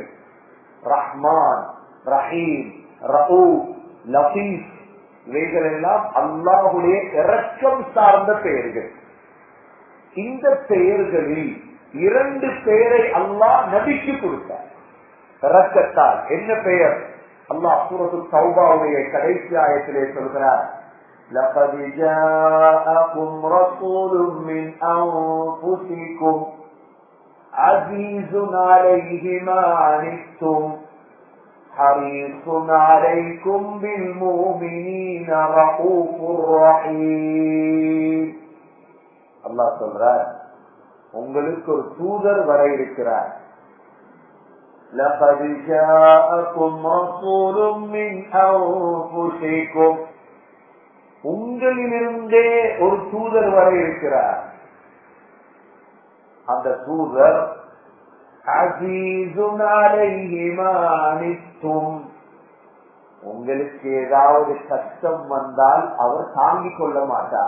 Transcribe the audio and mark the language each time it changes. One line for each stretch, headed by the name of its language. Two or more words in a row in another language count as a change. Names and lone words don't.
Tamil: ரஹ்மான், ரஹீம், ரഊஃப், லத்தீஃப், இவைகள் எல்லாம் அல்லாஹுடைய இரக்கம் சார்ந்த பெயர்கள். இந்த பெயர்களில் 2 பெயரை அல்லாஹ் நபிக்கு கொடுத்தார் இரக்கத்தால். என்ன பெயர்? அல்லாஹ் சூரத்து தௌபாவுடைய கடைசி ஆயத்திலே சொல்கிறார்,
Arabic: لقد جاءكم رسول من أنفسكم عزيز عليه ما عنتم حريص عليكم بالمؤمنين رؤوف رحيم.
Tamil: அல்லாஹ் சொல்றார், உங்களுக்கு ஒரு தூதர் வர இருக்கிறார்.
Arabic: لقد جاءكم رسول من أنفسكم,
Tamil: உங்களிலிருந்தே ஒரு தூதர் வர இருக்கிறார். அந்த தூதர்
Arabic: عزيز عليه ما عنتم,
Tamil: உங்களுக்கு ஏதாவது கஷ்டம் வந்தால் அவர் தாங்கிக் கொள்ள மாட்டார்.